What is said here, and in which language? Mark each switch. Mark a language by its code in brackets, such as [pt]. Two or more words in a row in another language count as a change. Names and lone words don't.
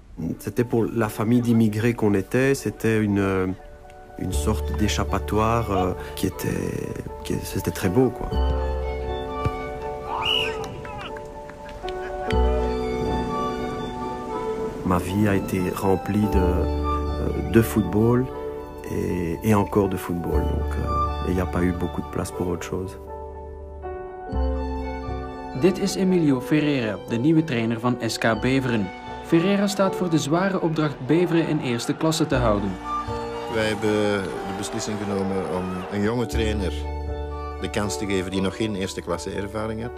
[fr] C'était pour la famille d'immigrés qu'on était, c'était une sorte d'échappatoire c'était très beau, quoi. Ma vie a été remplie de football et encore de football, donc il n'y a pas eu beaucoup de place pour autre chose. [nl] Dit is Emilio Ferreira, de nieuwe trainer van SK Beveren. Ferreira staat voor de zware opdracht Beveren in eerste klasse te houden. Wij hebben de beslissing genomen om een jonge trainer de kans te geven die nog geen eerste klasse ervaring heeft.